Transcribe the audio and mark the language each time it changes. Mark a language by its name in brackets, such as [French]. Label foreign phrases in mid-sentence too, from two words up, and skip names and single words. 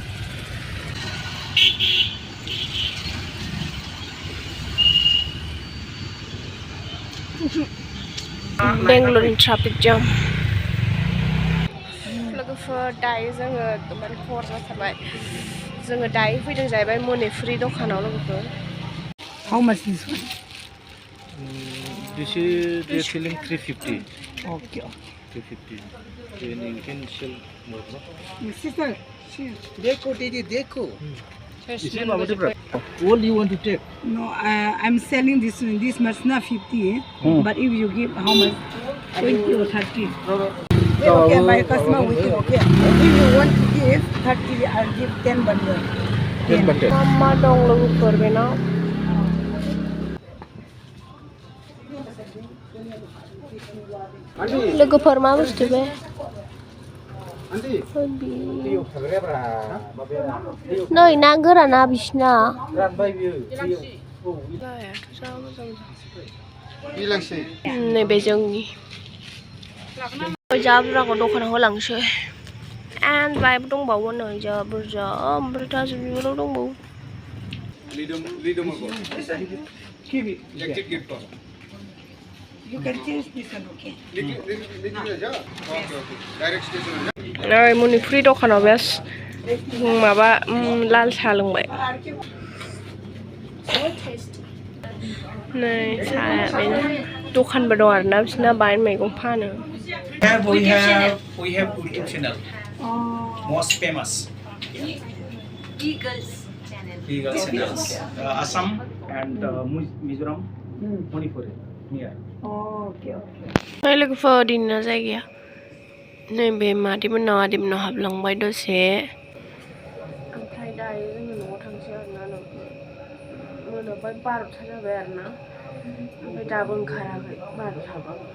[Bodo] बेंगलरनि ट्राफिक जाम लोगोफोर दायो जोङो एकदमबारे हर जाथारबाय जोङो दायो फैदों जाहैबाय मनिपुरि दखानाव लोगोफोर [English] How much this one? This is they're selling 350. Okay. 350. Then you can sell more, no? Sister, [Hindi] देखो दीदी देखो [English] This is about the price. What do you want to take? no, I'm selling this much na 50. But if you give how much? 20 or 30. Okay, my customer waiting. Okay. If you want to give 30, I'll give 10 bundle. 10 bundle. [Bodo] Mama dong लोगोफोर बेनाव लोगोफोर मा बुस्थु बे नै ना गोराना बिसिना नैबे जोंनि जा बुरजाखौ दखानाव होलांसै एन्ड बाइबो दंबावो नै जा बुरजा ओमफ्राय थास' बिबाराव दंबावो [English] You can change this one, okay? [Bodo] नै मनिपुरि दखानाव बेस माबा लाल साहा लोंबाय नै साहाया बेनो दखानबो दं आरोना बिसोरना बाहाय मैगं फानो [English] We have YouTube channel. Most famous. Eagles channels. Assam and Mizoram, Manipuri near. Okay. [Bodo] नै लोगोफोर दिनैना जायगाया नैबे मादैमोननाव आदैमोननाव हाबलांबाय दसे ओमफ्राय दायो जोङो न'आव थांसै आरोना मोनाबाय 12था जाबाय आरोना ओमफ्राय दाबो ओंखाराखै 12थाबा